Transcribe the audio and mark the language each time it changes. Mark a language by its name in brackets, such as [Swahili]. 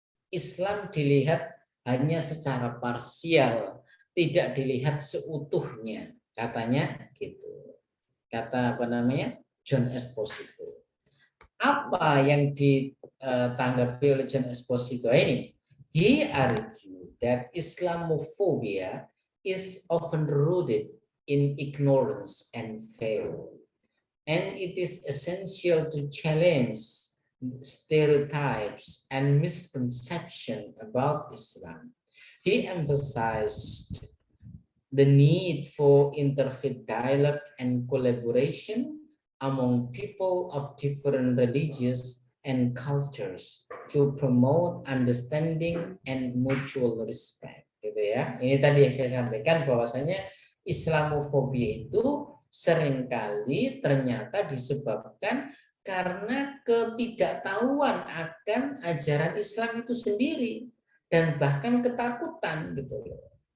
[Indonesian] Islam dilihat hanya secara parsial, tidak dilihat seutuhnya, katanya gitu. Kata apa namanya? John Esposito. Apa yang ditanggapi oleh John Esposito ini? [English] He argued that Islamophobia is often rooted in ignorance and fear, and it is essential to challenge stereotypes and misconception about Islam. He emphasized the need for interfaith dialogue and collaboration among people of different religions and cultures to promote understanding and mutual respect. [Indonesian] Gitu ya. Ini tadi yang saya sampaikan bahwasanya Islamofobia itu seringkali ternyata disebabkan karena ketidaktahuan akan ajaran Islam itu sendiri dan bahkan ketakutan gitu loh.